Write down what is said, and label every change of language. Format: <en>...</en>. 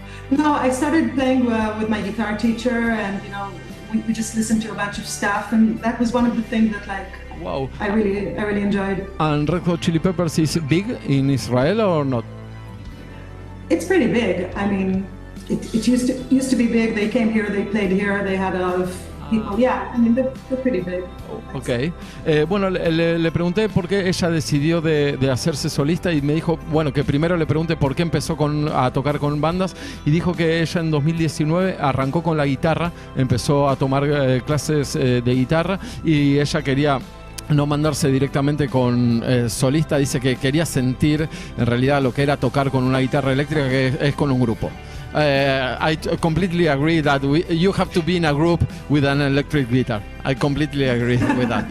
<en>No, I started playing with my guitar teacher and, we just listened to a bunch of stuff and that was one of the things that wow. I really enjoyed. And Red Hot Chili Peppers is big in Israel or not? It's pretty big. I mean, it used to be big. They came here, they played here, they had a lot of people. Yeah, I mean, they're pretty big. Ok.</en> <es>Bueno, le pregunté por qué ella decidió de hacerse solista y me dijo, bueno, que primero le pregunté por qué empezó a tocar con bandas y dijo que ella en 2019 arrancó con la guitarra, empezó a tomar clases de guitarra y ella quería no mandarse directamente con solista. Dice que quería sentir en realidad lo que era tocar con una guitarra eléctrica, que es con un grupo.</es> <en>I completely agree that you have to be in a group with an electric guitar. I completely agree with that.</en>